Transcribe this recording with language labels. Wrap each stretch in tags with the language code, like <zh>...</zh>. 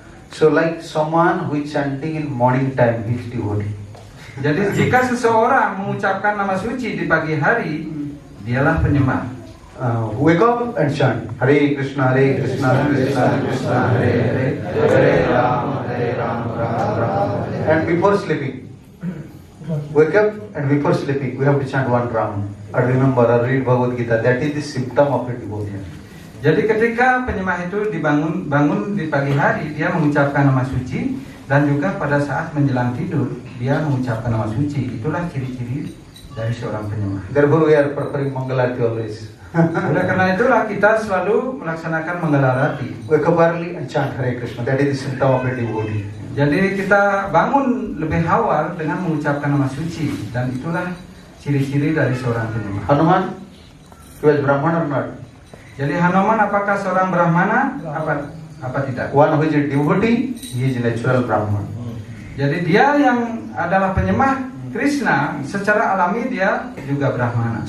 <en>So like someone who is chanting in morning time, he is devotee.</en> <id>Jadi jika seseorang mengucapkan nama suci di pagi hari, dialah penyembah.</id> <en>Wake up and chant Hare Krishna, Krishna Krishna, Hare Hare, Hare Ram, Ram Ram. And before sleeping, wake up and before sleeping, we have to chant one round. Or remember, or read Bhagavad Gita. That is the symptom of a devotion.</en> <id>Jadi ketika penyembah itu bangun di pagi hari, dia mengucapkan nama suci, dan juga pada saat menjelang tidur dia mengucapkan nama suci. Itulah ciri-ciri dari seorang penyembah.</id> <en>Therefore we are preparing Mangalarti always.</en> <id>Oleh karena itulah kita selalu melaksanakan Manggalarati.</id> <en>Wake up early and chant Hare Krishna. That is the symptom of a devotee.</en> <id>Jadi kita bangun lebih awal dengan mengucapkan nama suci, dan itulah ciri-ciri dari seorang penyembah.</id> <en>Hanuman, he was Brahman or not?</en> <id>Jadi Hanuman apakah seorang Brahmana? Apa tidak?</id> <en>One who is a devotee, he is a natural Brahman.</en> <id>Jadi dia yang adalah penyembah Krishna, secara alami dia juga Brahmana.</id>